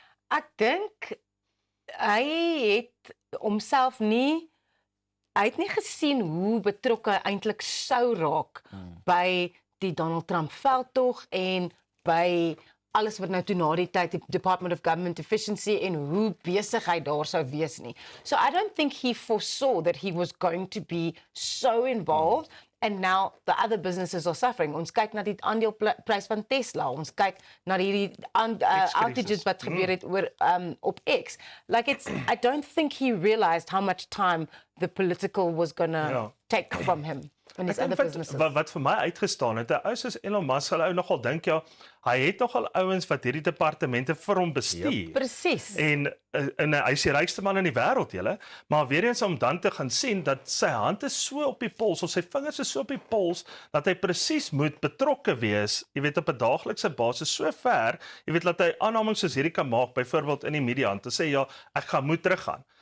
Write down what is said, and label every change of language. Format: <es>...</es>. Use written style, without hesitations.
<af>Ek dink hy het homself nie gesien hoe betrokke hy eintlik sou raak by die Donald Trump veldtog en by alles wat nou toe na die tyd die Department of Government Efficiency en hoe besig hy daar sou wees nie.</af> <en>So I don't think he foresaw that he was going to be so involved. And now the other businesses are suffering.</en> <af>Ons kyk na die aandeleprys van Tesla. Ons kyk na die outages wat gebeur het oor op X.</af> <en>Like I don't think he realized how much time the political was gonna take from him and his other businesses.</en> <af>Wat vir my uitgestaan het, 'n ou soos Elon Musk sal ou nogal dink, ja, hy het nogal ouens wat hierdie departemente vir hom bestuur. Presies. En hy is die rykste man in die wêreld, julle, maar weer eens om dan te gaan sien dat sy hand is so op die pols, of sy vingers is so op die pols, dat hy presies moet betrokke wees, jy weet, op 'n daaglikse basis so ver, jy weet, dat hy aannames soos hierdie kan maak, byvoorbeeld in die media, om te sê, ja, ek moet teruggaan.</af>